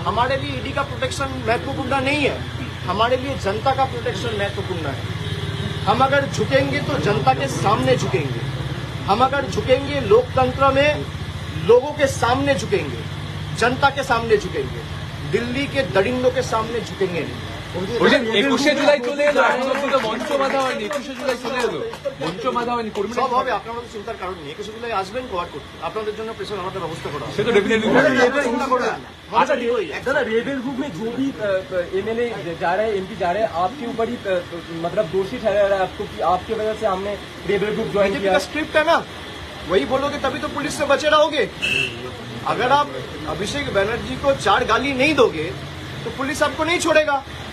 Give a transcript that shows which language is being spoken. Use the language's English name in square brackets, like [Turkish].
[Hindi] हमारे लिए ईडी का प्रोटेक्शन महत्वपूर्ण नहीं है, हमारे लिए जनता का प्रोटेक्शन महत्वपूर्ण है। हम अगर झुकेंगे तो जनता के सामने झुकेंगे, हम अगर झुकेंगे लोकतंत्र में लोगों के सामने झुकेंगे, जनता के सामने झुकेंगे, दिल्ली के दरिंदों के सामने झुकेंगे नहीं। [Bangla] বলছেন 21শে জুলাই চলে এলো, এখন অব্দি তো মঞ্চ বাঁধা হয়নি। 21শে জুলাই চলে এলো, মঞ্চ বাঁধা হয়নি। কর্মীরা সব হবে, আপনারা তো চিন্তার কারণ নেই। 21শে জুলাই আসবেন গোয়ার করতে, আপনাদের জন্য প্রেশার আমাদের ব্যবস্থা করা হবে। সে তো ডেফিনেটলি চিন্তা করবেন না। [Hindi] अच्छा दादा रेबल ग्रुप में जो भी एमएलए जा रहे हैं, एमपी जा रहे हैं, आपके ऊपर ही मतलब दोषी ठहरा रहा है आपको कि आपकी वजह से हमने रेबल ग्रुप ज्वाइन बीजेपी का स्क्रिप्ट है ना, वही बोलोगे तभी तो पुलिस से बचे रहोगे। अगर आप अभिषेक बनर्जी को 4 गाली नहीं दोगे तो पुलिस आपको नहीं छोड़ेगा।